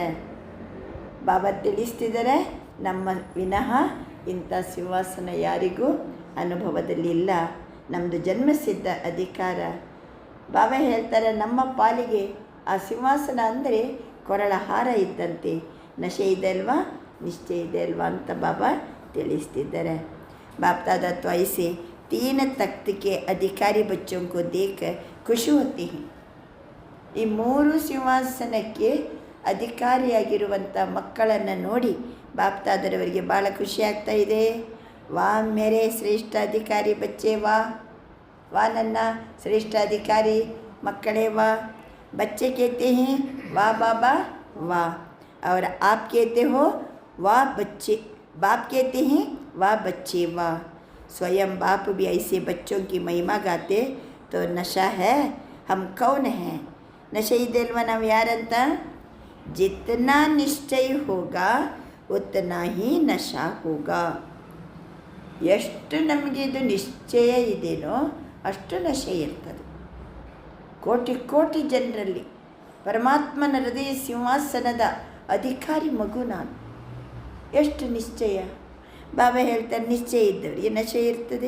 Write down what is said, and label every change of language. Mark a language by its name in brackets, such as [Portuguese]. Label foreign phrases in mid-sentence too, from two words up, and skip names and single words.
[Kannada] ಬಾಬಾ ತಿಳಿಸ್ತಿದ್ದಾರೆ, ನಮ್ಮ ವಿನಃ ಇಂಥ ಸಿಂಹಾಸನ ಯಾರಿಗೂ ಅನುಭವದಲ್ಲಿ ಇಲ್ಲ. ನಮ್ಮದು ಜನ್ಮಸಿದ್ಧ ಅಧಿಕಾರ. ಬಾಬಾ ಹೇಳ್ತಾರೆ, ನಮ್ಮ ಪಾಲಿಗೆ ಆ ಸಿಂಹಾಸನ ಅಂದರೆ ಕೊರಳ ಹಾರ ಇದ್ದಂತೆ. ನಶೆ ಇದೆ ಅಲ್ವಾ, ನಿಶ್ಚಯ ಇದೆ ಅಲ್ವಾ ಅಂತ ಬಾಬಾ ತಿಳಿಸ್ತಿದ್ದಾರೆ. [Hindi] बाप दादा तो ऐसे 3 तख्त के अधिकारी बच्चों को देख ಖುಷಿ होती है. [Kannada] ಈ 3 ಸಿಂಹಾಸನಕ್ಕೆ ಅಧಿಕಾರಿಯಾಗಿರುವಂಥ ಮಕ್ಕಳನ್ನು ನೋಡಿ ಬಾಪ್ ದಾದರವರಿಗೆ ಭಾಳ ಖುಷಿ ಆಗ್ತಾ ಇದೆ. [Hindi] वाह मेरे श्रेष्ठ अधिकारी बच्चे, [Kannada] ವಾ ವಾ ನನ್ನ ಶ್ರೇಷ್ಠ ಅಧಿಕಾರಿ ಮಕ್ಕಳೇ, [Hindi] ವಾ बच्चे कहते हैं वाह बाबा वाह, और आप कहते हो वाह बच्चे, बाप कहते हैं वाह बच्चे वाह. स्वयं बाप भी ऐसे बच्चों की महिमा गाते तो नशा है. हम कौन हैं? [Kannada] नशे ಇದೆ ಅಲ್ವಾ ನಾವು ಯಾರಂತ? [Hindi] जितना निश्चय होगा उतना ही नशा होगा. [Kannada] ಎಷ್ಟು ನಮಗೆ ಇದು ನಿಶ್ಚಯ ಇದೆಯೋ ಅಷ್ಟು ನಶೆ ಇರ್ತದೆ. ಕೋಟಿ ಕೋಟಿ ಜನರಲ್ಲಿ ಪರಮಾತ್ಮನ ಹೃದಯ ಸಿಂಹಾಸನದ ಅಧಿಕಾರಿ ಮಗು ನಾನು. ಎಷ್ಟು ನಿಶ್ಚಯ. ಬಾಬಾ ಹೇಳ್ತಾರೆ, ನಿಶ್ಚಯ ಇದ್ದವರಿಗೆ ನಶೆ ಇರ್ತದೆ.